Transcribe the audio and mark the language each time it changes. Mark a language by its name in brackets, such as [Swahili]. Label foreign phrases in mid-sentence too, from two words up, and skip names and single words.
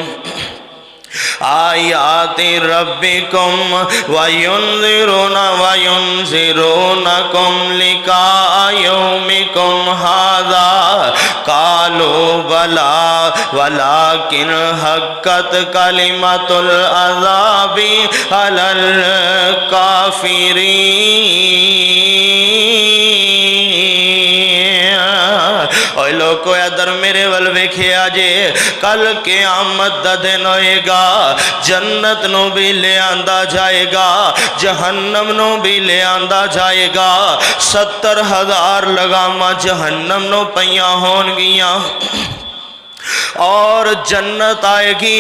[Arabic] آياتِ ربكم وينذرونكم لقاء يومكم هذا قالوا بلى ولكن حقت كلمة العذاب على الكافرين. [Punjabi] ਓਏ ਲੋਕੋ ਇੱਧਰ ਮੇਰੇ ਵੱਲ ਵੇਖਿਆ ਜੇ, ਕੱਲ੍ਹ ਕਿਆਮਤ ਦਾ ਦਿਨ ਹੋਏਗਾ, ਜੰਨਤ ਨੂੰ ਵੀ ਲੈ ਆਂਦਾ ਜਾਏਗਾ, ਜਹੰਨਮ ਨੂੰ ਵੀ ਲੈ ਆਂਦਾ ਜਾਏਗਾ। 70,000 ਲਗਾਮਾਂ ਜਹੰਨਮ ਨੂੰ ਪਈਆਂ ਹੋਣਗੀਆਂ ਔਰ ਜੰਨਤ ਆਏਗੀ।